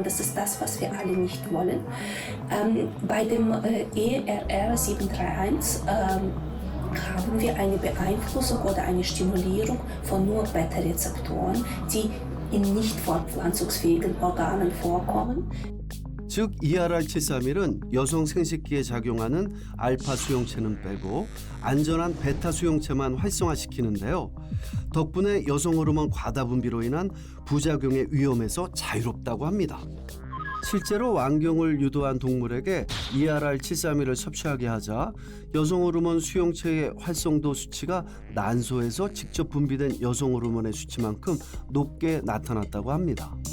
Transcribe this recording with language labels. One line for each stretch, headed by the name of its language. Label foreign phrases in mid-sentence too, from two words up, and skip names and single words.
German: Das ist das, was wir alle nicht wollen. Bei dem ERR731 haben wir eine Beeinflussung oder eine Stimulierung von nur Beta-Rezeptoren, die in nicht fortpflanzungsfähigen Organen vorkommen.
Korean: 즉 ERR731은 여성 생식기에 작용하는 알파 수용체는 빼고 안전한 베타 수용체만 활성화시키는데요. 덕분에 여성 호르몬 과다 분비로 인한 부작용의 위험에서 자유롭다고 합니다. 실제로 완경을 유도한 동물에게 ERR731을 섭취하게 하자 여성 호르몬 수용체의 활성도 수치가 난소에서 직접 분비된 여성 호르몬의 수치만큼 높게 나타났다고 합니다.